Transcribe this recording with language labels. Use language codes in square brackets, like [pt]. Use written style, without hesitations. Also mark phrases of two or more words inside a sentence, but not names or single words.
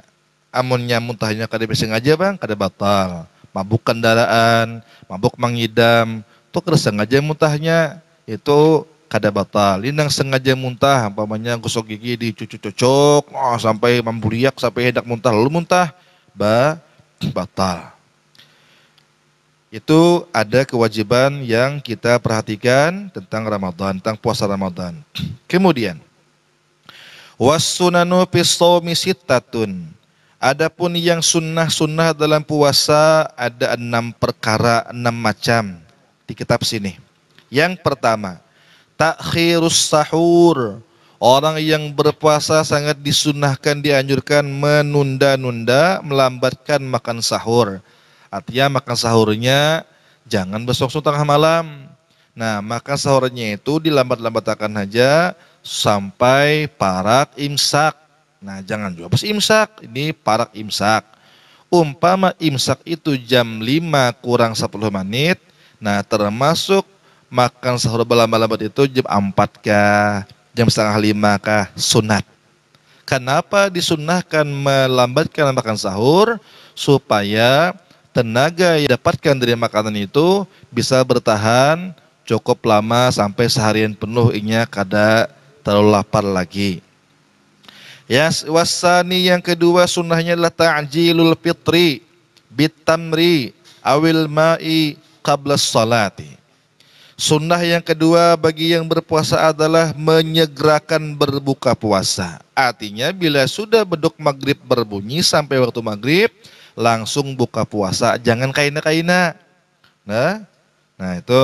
[id] Amunnya muntahnya kada bersengaja bang, kada batal. Mabuk kendaraan, mabuk mengidam, itu kada sengaja muntahnya, itu kada batal. Ini yang sengaja muntah, umpamanya gosok gigi dicucuk-cucuk, sampai membuliak, sampai hendak muntah, lalu muntah, batal. Itu ada kewajiban yang kita perhatikan tentang Ramadan, tentang puasa Ramadan. [ar] Kemudian, والسنن في الصوم ستة. [id] Adapun yang sunnah-sunnah dalam puasa ada 6 perkara, 6 macam di kitab sini. Yang pertama, [ar] تأخير السحور. [id] Orang yang berpuasa sangat disunnahkan, dianjurkan menunda-nunda, melambatkan makan sahur. Artinya makan sahurnya jangan besok tengah malam. Nah, makan sahurnya itu dilambat-lambatkan aja sampai parak imsak. Nah, jangan juga pas imsak, ini parak imsak. Umpama imsak itu jam 5 kurang 10 menit, nah termasuk makan sahur lambat-lambat itu jam 4 kah, jam setengah 5 kah, sunat. Kenapa disunnahkan melambatkan makan sahur? Supaya tenaga yang didapatkan dari makanan itu bisa bertahan cukup lama sampai seharian penuh, inya kada terlalu lapar lagi. [ar] Ya, wasani [id] yang kedua sunnahnya adalah [ar] تعجيل الفطر بتمر أو الماء قبل الصلاة. [id] Sunnah yang kedua bagi yang berpuasa adalah menyegerakan berbuka puasa. Artinya bila sudah beduk maghrib berbunyi sampai waktu maghrib langsung buka puasa, jangan kaina-kaina. Nah itu.